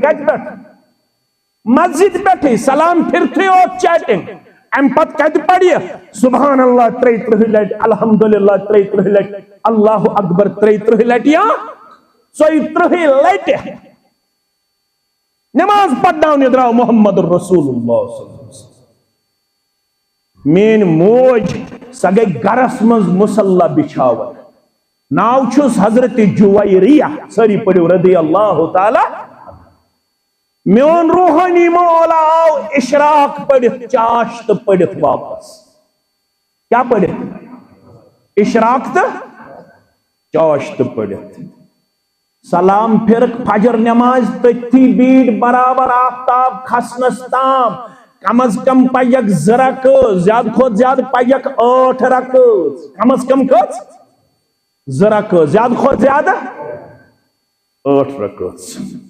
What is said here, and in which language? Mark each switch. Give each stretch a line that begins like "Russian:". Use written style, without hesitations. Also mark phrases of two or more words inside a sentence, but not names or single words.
Kashmiri: کتہِ پٮ۪ٹھ؟ مسجد پٮ۪ٹھٕے. سلام پھرتھٕے یوت چیٹنگ. امہِ پتہٕ کتہِ پرِ
Arabic: سبحان اللہ
Kashmiri: 33 لٹہِ، الحمدللہ 33 لٹہِ، اللہ اکبر 33 لٹہِ یا 34 لٹہِ. نماز پرناونہِ درٛاو
Arabic: محمد رسول اللہ صلی اللہ علیہ وسلم.
Kashmiri: میٲنۍ موج سۄ گٔے گرس منٛز مُصلح بچھاوان. ناو چھُس حضرت جویریہ. سٲری پٔرِو
Arabic: رضی اللہ تعالیٰ.
Kashmiri: میون روحانی مولا آو اشراق پڑھت، چاشت پڑھت واپس. کیا پڑھت؟ اشراق تہٕ چاشت پڑھت. سلام پھرک فجر نماز تٔتھی بیٖٹھ برابر آفتاب کھسنس تام. کم از کم پَیَکھ 2 رکعت، زیادٕ کھۄتہٕ زیادٕ پَیَکھ 8 رکعت. کم از کم کٔژ؟ 2 رکعت، زیادٕ کھۄتہٕ زیادٕ 8 رکعت.